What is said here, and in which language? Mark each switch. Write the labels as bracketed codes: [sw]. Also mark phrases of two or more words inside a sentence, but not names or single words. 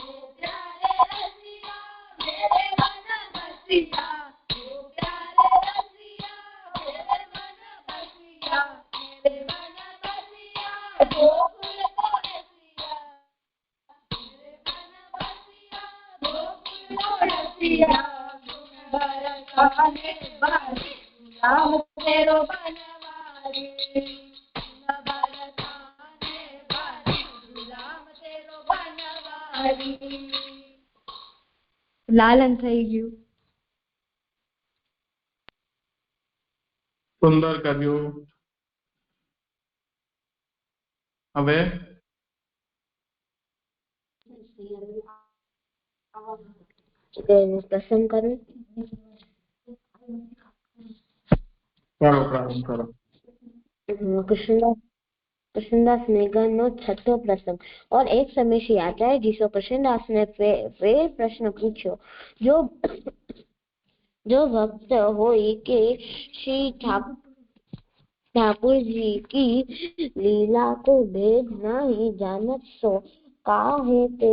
[hi] प्यारे रसिया मेरे मन बसिया ओ प्यारे रसिया मेरे मन बसिया मेरे मन बसिया गोकुल को रसिया मेरे मन बसिया गोकुल को रसिया बरसाने वाली गुलाम तेरो बनवारी बरसाने वाली गुलाम तेरो बनवारी [gu] લાલન થઈ ગયું. સુંદર કર્યું. હવે પ્રસંગ કરું. કરો પ્રારંભ કરો. [hi] कृष्णदास मेघन नो छठो प्रसंग. और एक समय श्री आचार्य जी से कृष्णदास ने फिर प्रश्न पूछो जो भक्त होई के श्री ठाकुर जी की लीला को भेद नहीं जानत सो काहे ते.